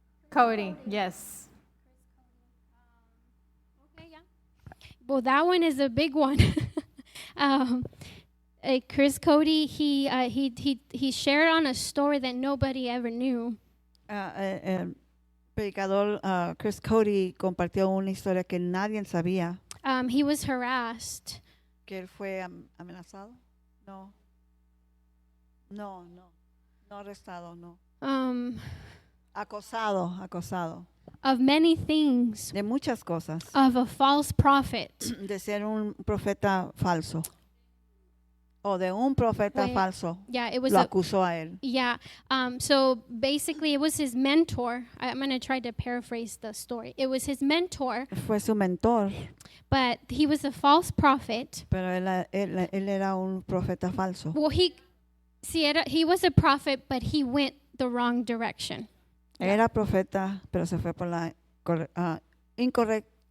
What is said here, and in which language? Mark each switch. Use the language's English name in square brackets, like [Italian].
[English] Cody. Yes. Okay, yeah. Well, that one is a big one. Chris Cody, he shared on a story that nobody ever knew. [Spanish] El predicador Chris Cody compartió una historia que nadie sabía. [English] He was harassed. [Spanish] Que él fue amenazado. No. No arrestado, no. Acosado. [English] Of many things, [Spanish] De muchas cosas. [English] of a false prophet. [Spanish] De ser un profeta falso. O de un profeta Fue- falso. [English] Yeah, it was [Spanish] Lo a, acusó a él. [English] yeah. So basically, it was his mentor. I'm going to try to paraphrase the story. It was his mentor, [Spanish] Fue su mentor, [English] but he was a false prophet. [Spanish] pero él era un profeta falso. [English] Well, he was a prophet, but he went the wrong direction. [Spanish] Era profeta, pero se fue por la incorrecta.